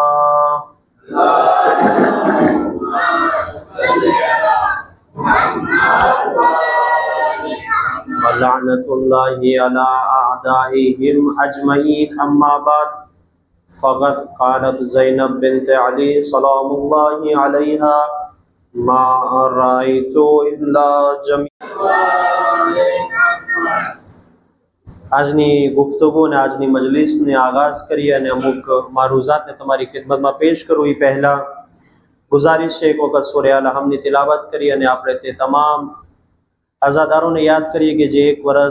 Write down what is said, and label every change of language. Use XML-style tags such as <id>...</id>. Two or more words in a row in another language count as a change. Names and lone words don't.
<ar>ولعنة الله على أعدائهم أجمعين أما بعد فقد قالت زينب بنت علي سلام الله عليها ما رأيت إلا جميع</ar> <gu>આજની ગુફ્તગુ અને આજની મજલિસને આગાઝ કરીએ અને અમુક મારુઝાતને તમારી ખિદમતમાં પેશ કરું એ પહેલા ગુજારિશ છે એક વખત સૂરે અલ-હમની તિલાવત કરી અને આપણે તે તમામ આઝાદારોને યાદ કરીએ કે જે એક વર્ષ</gu>